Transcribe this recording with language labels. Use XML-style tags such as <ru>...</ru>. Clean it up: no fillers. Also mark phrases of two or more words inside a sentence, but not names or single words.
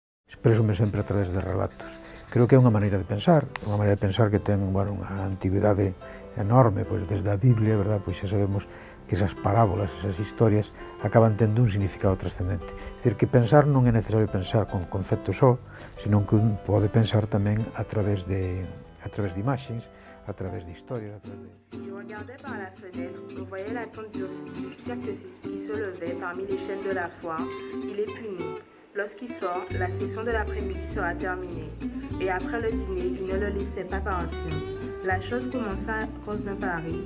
<gl>Expreso-me sempre a través de relatos. Creo que é unha maneira de pensar que ten, bueno, unha antigüidade enorme, pois desde a Biblia, verdad? Pois xa sabemos que esas parábolas, esas historias, acaban tendo un significado trascendente. É dicir, que pensar non é necesario pensar con conceptos só, senón que un pode pensar tamén a través de imaxes, a través de historias, a través de...</gl> <fr>Il regardait par la fenêtre, on voyait la tente du cirque qui se levait parmi les chaînes de la foire. Il est puni. Lorsqu'il sort, la session de l'après-midi sera terminée. Et après le dîner, il ne le laissait pas partir. La chose commença à cause d'un pari.</fr>